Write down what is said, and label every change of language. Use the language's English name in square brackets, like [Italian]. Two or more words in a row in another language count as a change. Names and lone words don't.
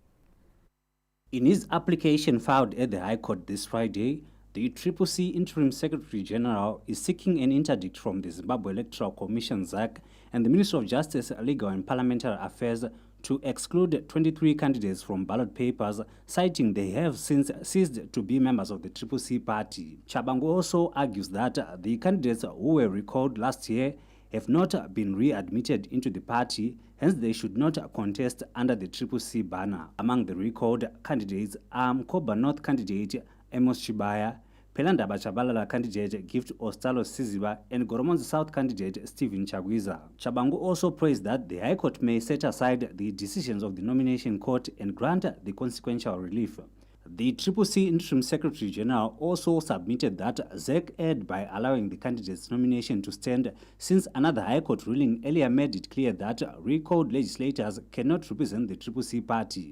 [English] In his application filed at the High Court this Friday, the CCC Interim Secretary General is seeking an interdict from the Zimbabwe Electoral Commission (ZAC) and the Ministry of Justice, Legal and Parliamentary Affairs to exclude 23 candidates from ballot papers, citing they have since ceased to be members of the CCC party. Chabangu also argues that the candidates who were recalled last year have not been readmitted into the party, hence they should not contest under the CCC banner. Among the recalled candidates are Mkoba North candidate Amos Chibaya, Pelandaba Chabalala candidate Gift Ostalo Siziba, and Goromonzi South candidate Stephen Chagwiza. Chabangu also praised that the High Court may set aside the decisions of the nomination court and grant the consequential relief. The CCC Interim Secretary General also submitted that ZEC erred by allowing the candidate's nomination to stand, since another High Court ruling earlier made it clear that recalled legislators cannot represent the CCC party.